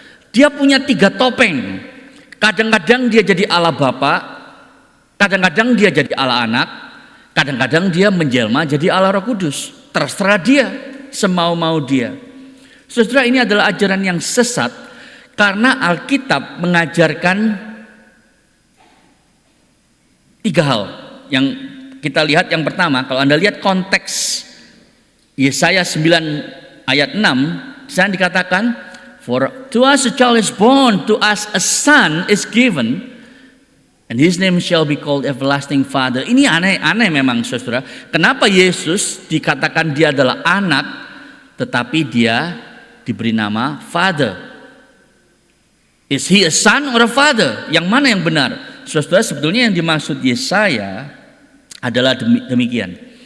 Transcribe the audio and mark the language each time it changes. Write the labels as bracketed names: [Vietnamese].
[Indonesian] Dia punya 3 topeng. Kadang-kadang dia jadi Allah Bapa, kadang-kadang dia jadi Allah Anak, kadang-kadang dia menjelma jadi Allah Roh Kudus. Terserah dia, semau-mau dia. Saudara, ini adalah ajaran yang sesat karena Alkitab mengajarkan 3 hal yang kita lihat. Yang pertama, kalau Anda lihat konteks Yesaya 9 ayat 6, di sana dikatakan, [English] for to us a child is born, to us a son is given, and his name shall be called Everlasting Father. [Indonesian] Ini aneh memang, saudara. Kenapa Yesus dikatakan dia adalah anak, tetapi dia diberi nama Father? [English] Is he a son or a father? [Indonesian] Yang mana yang benar? Saudara, sebetulnya yang dimaksud Yesaya adalah demikian.